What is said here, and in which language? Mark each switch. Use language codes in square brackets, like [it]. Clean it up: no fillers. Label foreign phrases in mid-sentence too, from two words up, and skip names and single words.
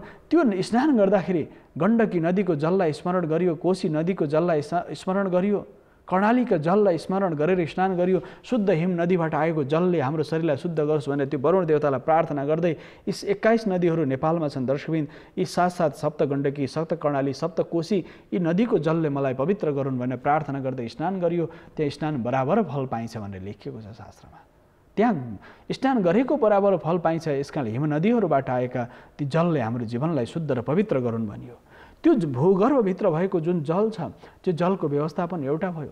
[ne] त्यो स्नान गर्दाखेरि गण्डकी नदीको जललाई स्मरण गरियो, कोशी नदीको जललाई स्मरण गरियो, कर्णालीका जललाई स्मरण गरेर स्नान गरियो। शुद्ध हिम नदीबाट आएको जलले हाम्रो शरीरलाई शुद्ध गरोस् भनेर त्यो वरुण देवतालाई प्रार्थना गर्दै यी 21 नदीहरू नेपालमा छन् दर्शकबिन। यी 7 सप्त गण्डकी, सप्त कर्णाली, सप्त कोशी यी नदीको जलले मलाई पवित्र गरून् भनेर प्रार्थना गर्दै स्नान गरियो। त्यहाँ स्नान बराबर फल पाइन्छ भनेर लेखिएको छ शास्त्रमा। त्यहाँ स्नान गरेको बराबर फल पाइन्छ। यसकारणले हिम नदीहरूबाट आएका ती जलले हाम्रो जीवनलाई शुद्ध र पवित्र गरून् भनियो। त्यो भूगर्भभित्र भएको जुन जल छ त्यो जलको व्यवस्थापन एउटा भयो।